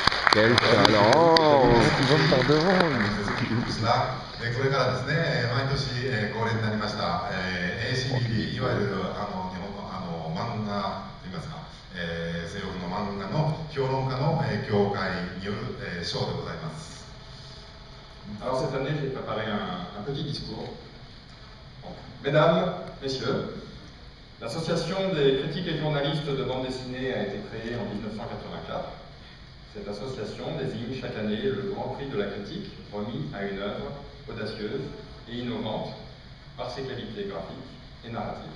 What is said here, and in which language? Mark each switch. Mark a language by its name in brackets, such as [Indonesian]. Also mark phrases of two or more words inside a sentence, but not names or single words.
[French] Quel talent! [Japanese] これからですね、毎年恒例になりました ACBD、いわゆる日本の漫画といいますか、西洋の漫画の評論家の協会による賞でございます。 [French] Alors cette année, j'ai préparé un petit discours. Donc, mesdames, messieurs, l'association des critiques et journalistes de bande dessinée a été créée en 1984. Cette association désigne chaque année le Grand Prix de la critique, remis à une œuvre audacieuse et innovante par ses qualités graphiques et narratives.